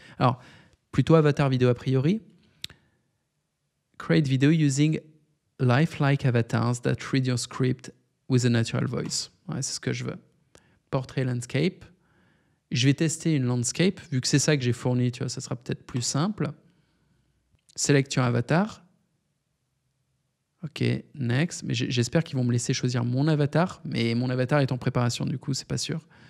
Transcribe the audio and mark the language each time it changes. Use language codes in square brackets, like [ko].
[fr] Alors, plutôt avatar vidéo a priori. [en] Create video using lifelike avatars that read your script with a natural voice. [fr] Ouais, c'est ce que je veux. Portrait landscape. Je vais tester une landscape, vu que c'est ça que j'ai fourni, tu vois, ça sera peut-être plus simple. [en] Select your avatar. Ok, next. [fr] Mais j'espère qu'ils vont me laisser choisir mon avatar, mais mon avatar est en préparation, du coup, c'est pas sûr.